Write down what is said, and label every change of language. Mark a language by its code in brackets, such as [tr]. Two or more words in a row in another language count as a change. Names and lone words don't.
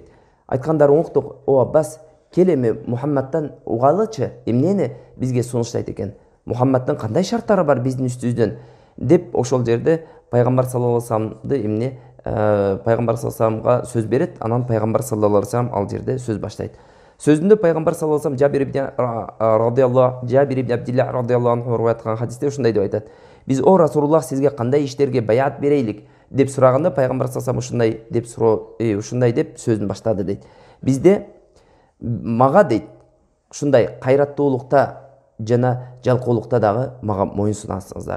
[ky] Айткандарын уктук, о Аббас, кел эми Мухаммадтан угалычы, эмнени бизге сунуштайт экен? Мухаммадтын кандай шарттары бар биздин үстүбүздөн? Деп ошол жерде пайгамбар [ar] صلى الله عليه وسلم [ky] пайгамбар [ar] صلى الله عليه وسلم [ky] сөз берет, анан пайгамбар [ar] صلى الله عليه وسلم [ky] ал жерде сөз баштайт. Сөзүндө пайгамбар [ar] صلى الله عليه وسلم [ky] Жабир ибн Абдилла [ar] رضي الله عنه [ky] риваят кылган хадисте ушундай деп айтат. Биз о Расулуллах сизге кандай иштерге баяат берейлик деп сураганда пайгамбар [ar] صلى الله عليه وسلم [ky] ушундай деп сөзүн баштады дейт. Бизде мага дейт, ушундай кайраттуулукта жана жалкоолукта дагы мага моюн сунасыңыздар.